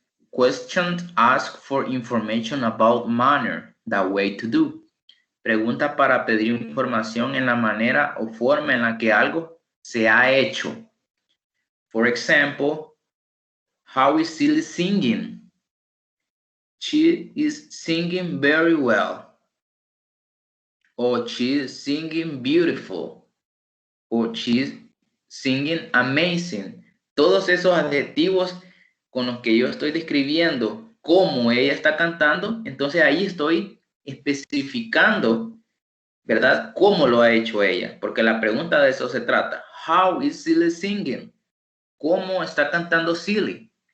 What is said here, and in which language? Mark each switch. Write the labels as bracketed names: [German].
[English] Questions ask for information about manner, the way to do. [Spanish] Pregunta para pedir información en la manera o forma en la que algo se ha hecho. [English] For example, how is Silly singing? She is singing very well. Or she is singing beautiful. Or she is singing amazing. [Spanish] Todos esos adjetivos con los que yo estoy describiendo cómo ella está cantando, entonces ahí estoy especificando, ¿verdad? Cómo lo ha hecho ella, porque la pregunta de eso se trata. How is Silly singing? ¿Cómo está cantando Silly?